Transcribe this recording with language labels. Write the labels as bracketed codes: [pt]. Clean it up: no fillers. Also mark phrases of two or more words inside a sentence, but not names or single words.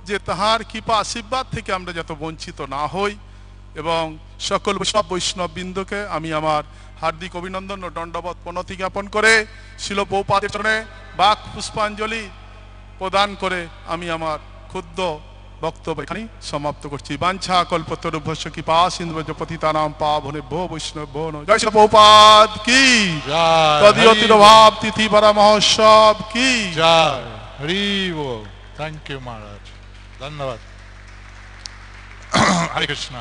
[bn] যে তাহার কৃপা আশীর্বাদ থেকে আমরা যত বঞ্চিত না হই, এবং সকল বৈষ্ণববৃন্দকে আমি আমার হার্দিক অভিনন্দন ও দণ্ডবত প্রণতি জ্ঞাপন করে শিল প্রভুপাদের চরণে বাক পুষ্পাঞ্জলি প্রদান করে আমি আমার ক্ষুদ্র বক্তব্য এখানেই সমাপ্ত করছি। [sa] বাঞ্ছা কল্পতরুভ্যস্য কৃপা সিন্ধুভ্যশ্চ পতিতানাং পাবনেভ্যো বৈষ্ণবেভ্যো নমঃ। [bn] জয় শ্রীল প্রভুপাদ কি জয়। তদীয়তির ভাব তিথি পরা মহোৎসব কি জয়। হরি বল। [en] thank you [bn] মহারাজ, ধন্যবাদ। [sa] Hare Krishna.